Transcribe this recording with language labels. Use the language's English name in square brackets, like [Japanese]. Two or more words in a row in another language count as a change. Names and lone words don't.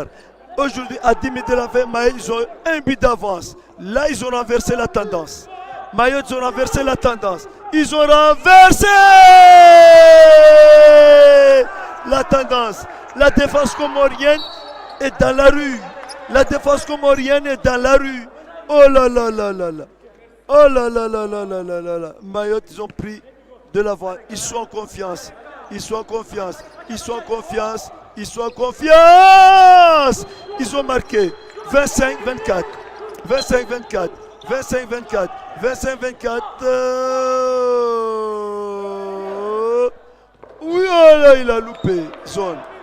[French] Aujourd'hui, à 10 minutes de la fin, Mayotte, ils ont un but d'avance. Là, ils ont renversé la tendance. Mayotte, ils ont renversé la tendance. Ils ont renversé la tendance. La défense comorienne est dans la rue. La défense comorienne est dans la rue. Oh là là là là là. Oh là là là là là là là là. Mayotte, ils ont pris de l'avant. Ils sont en confiance. Ils sont en confiance. Ils sont en confiance. Ils sont en confiance. Ils ont marqué 25-24. 25-24. 25-24. 25-24. Oui, oh là, il a loupé. Zone.